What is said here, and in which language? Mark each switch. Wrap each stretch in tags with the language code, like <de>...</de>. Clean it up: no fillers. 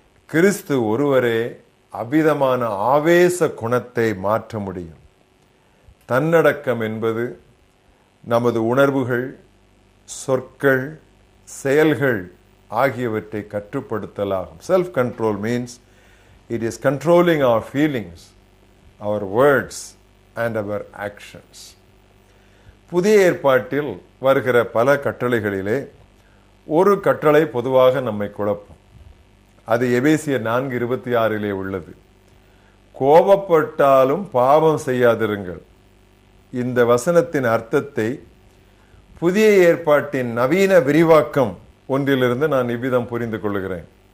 <ta>கிறிஸ்து ஒருவரே அவ்விதமான ஆவேச குணத்தை மாற்ற முடியும். தன்னடக்கம் என்பது நமது உணர்வுகள், சொற்கள், செயல்கள் ஆகியவற்றை கட்டுப்படுத்தலாகும்.</ta> <en>Self control means it is controlling our feelings, our words and our actions.</en> <ta>புதிய ஏற்பாட்டில் வருகிற பல கட்டளைகளிலே ஒரு கட்டளை பொதுவாக நம்மை குழப்பும். அது எபேசியர் 4:26 உள்ளது. கோபப்பட்டாலும் பாவம் செய்யாதிருங்கள். இந்த வசனத்தின் அர்த்தத்தை புதிய ஏற்பாட்டின் நவீன விரிவாக்கம் ஒன்றிலிருந்து நான் இவ்விதம் புரிந்து கொள்கிறேன்.</ta>